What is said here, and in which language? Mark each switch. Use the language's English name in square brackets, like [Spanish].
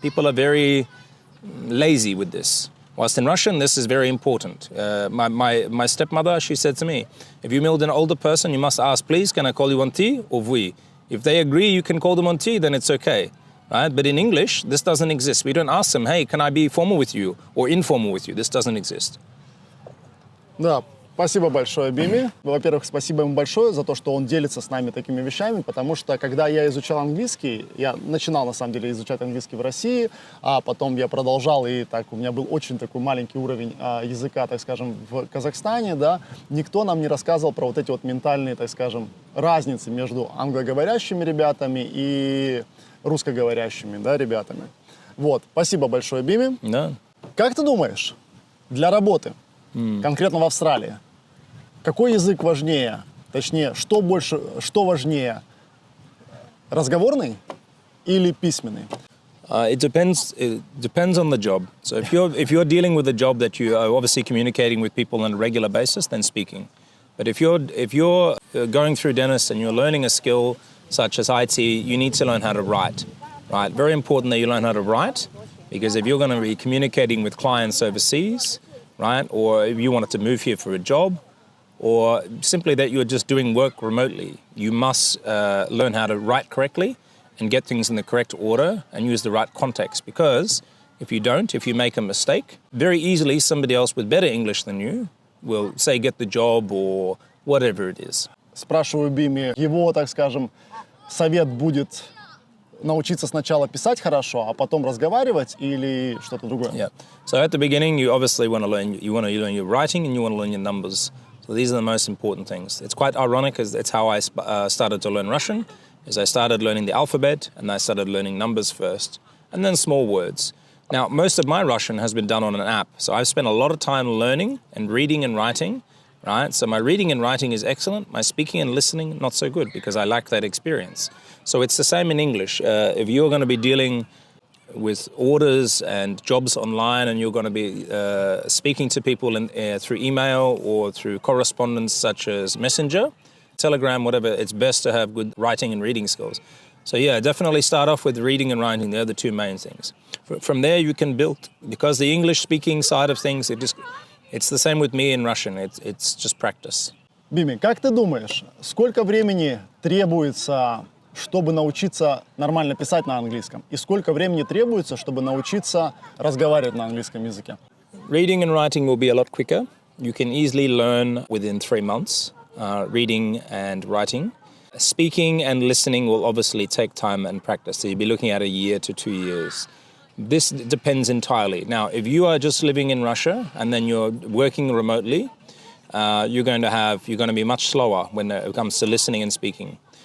[English] People are very lazy with this. Whilst in Russian, this is very important. My stepmother, she said to me, if you meet an older person, you must ask, please, can I call you on ti or vous? If they agree you can call them on ti, then it's okay. Right? But in English, this doesn't exist. We don't ask them, hey, can I be formal with you or informal with you? This doesn't exist. [Russian] Да, спасибо большое, Бими. Во-первых, спасибо ему большое за то, что он делится с нами такими вещами, потому что, когда я изучал английский, я начинал, на самом деле, изучать английский в России, а потом я продолжал, и так у меня был очень такой маленький уровень языка, так скажем, в Казахстане, да, никто нам не рассказывал про вот эти вот ментальные, так скажем, разницы между англоговорящими ребятами и русско-говорящими, да, ребятами. Вот, спасибо большое, Бими. Да. Как ты думаешь, для работы, конкретно в Австралии, какой язык важнее? Точнее, что важнее, разговорный или письменный? [English] It depends on the job. So if you're dealing with a job that you are obviously communicating with people on a regular basis, then speaking. But if you're going through Dennis and you're learning a skill such as IT, you need to learn how to write. Right? Very important that you learn how to write, because if you're going to be communicating with clients overseas, right, or if you wanted to move here for a job, or simply that you're just doing work remotely, you must learn how to write correctly and get things in the correct order and use the right context. Because if you make a mistake, very easily somebody else with better English than you will say get the job or whatever it is. [Russian] Спрашиваю Бими, его, так скажем, совет будет научиться сначала писать хорошо, а потом разговаривать или что-то другое? [English] Yeah. So at the beginning, you obviously want to learn your writing and you want to learn your numbers. So these are the most important things. It's quite ironic, as it's how I started to learn Russian. Is I started learning the alphabet and I started learning numbers first, and then small words. Now, most of my Russian has been done on an app, so I've spent a lot of time learning and reading and writing right? So my reading and writing is excellent. My speaking and listening, not so good because I lack that experience. So it's the same in English. If you're going to be dealing with orders and jobs online and you're going to be speaking to people through email or through correspondence such as Messenger, Telegram, whatever, it's best to have good writing and reading skills. So yeah, definitely start off with reading and writing. They're the two main things. From there you can build, because the English speaking side of things, it's the same with me in Russian. It's just practice. [Russian] Бими, как ты думаешь, сколько времени требуется, чтобы научиться нормально писать на английском? И сколько времени требуется, чтобы научиться разговаривать на английском языке? [English] Reading and writing will be a lot quicker. You can easily learn within 3 months, reading and writing. Speaking and listening will obviously take time and practice. So you'll be looking at 1 year to 2 years. This depends entirely. Now, if you are just living in Russia and then you're working remotely, you're going to be much slower when it comes to listening and speaking.